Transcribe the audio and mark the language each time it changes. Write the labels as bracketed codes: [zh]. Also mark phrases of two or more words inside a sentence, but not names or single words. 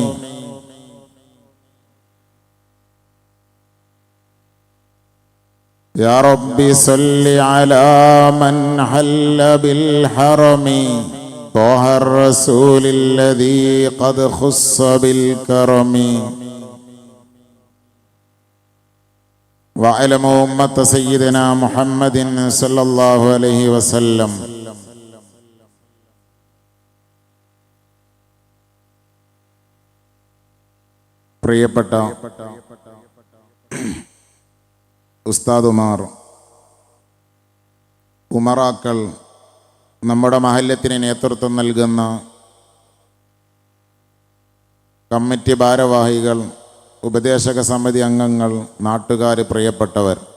[ar] يا رب صل على من حل بالحرم طه الرسول الذي قد خص بالكرم. واعلموا أمة سيدنا محمد صلى الله عليه وسلم. [ml] പ്രിയപ്പെട്ട ഉസ്താദുമാർ, ഉമറാക്കൾ, നമ്മുടെ മഹല്ലത്തിന് നേതൃത്വം നൽകുന്ന കമ്മിറ്റി ഭാരവാഹികൾ, ഉപദേശക സമിതി അംഗങ്ങൾ, നാട്ടുകാർ, പ്രിയപ്പെട്ടവർ,